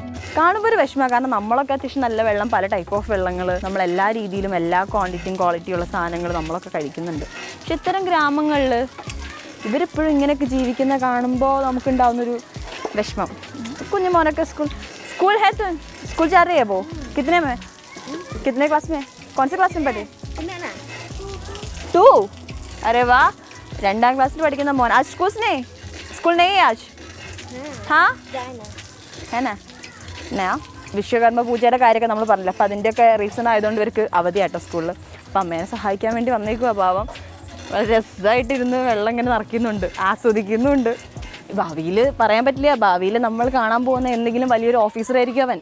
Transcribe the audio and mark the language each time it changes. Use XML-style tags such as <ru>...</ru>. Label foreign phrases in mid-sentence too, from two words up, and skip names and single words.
<ml>കാണുമ്പോൾ ഒരു വിഷമമാണ്. കാരണം നമ്മളൊക്കെ അത്യാവശ്യം നല്ല വെള്ളം, പല</ml> <en>type of</en> <ml>വെള്ളങ്ങൾ, നമ്മളെല്ലാ രീതിയിലും എല്ലാ ക്വാളിറ്റിയുള്ള സാധനങ്ങൾ നമ്മളൊക്കെ കഴിക്കുന്നുണ്ട്. പക്ഷെ ഇത്തരം ഗ്രാമങ്ങളിൽ ഇവരിപ്പോഴും ഇങ്ങനെയൊക്കെ ജീവിക്കുന്ന കാണുമ്പോൾ നമുക്കുണ്ടാവുന്നൊരു വിഷമം.</ml> <hi>कुछ मोना का स्कूल है तो स्कूल जा रही है वो? कितने क्लास में? कौन से क्लास में पढ़े? 2. अरे वाह,</hi> <ml>2ാം ക്ലാസ്സിൽ പഠിക്കുന്ന മോൻ.</ml> <hi>आज स्कूल नहीं है आज? हाँ है ना.</hi> <ml>വിശ്വകർമ്മ പൂജയുടെ കാര്യമൊക്കെ നമ്മൾ പറഞ്ഞില്ല. അപ്പോൾ അതിൻ്റെയൊക്കെ റീസൺ ആയതുകൊണ്ട് ഇവർക്ക് അവധിയാട്ടോ സ്കൂളിൽ. അപ്പോൾ അമ്മേനെ സഹായിക്കാൻ വേണ്ടി വന്നേക്കുവാ പാവം. വളരെ രസമായിട്ടിരുന്ന് വെള്ളം ഇങ്ങനെ നിറയ്ക്കുന്നുണ്ട്, ആസ്വദിക്കുന്നുണ്ട്. ഭാവിയിൽ പറയാൻ പറ്റില്ല, ഭാവിയിൽ നമ്മൾ കാണാൻ പോകുന്ന എന്തെങ്കിലും വലിയൊരു ഓഫീസറായിരിക്കും അവൻ.</ml>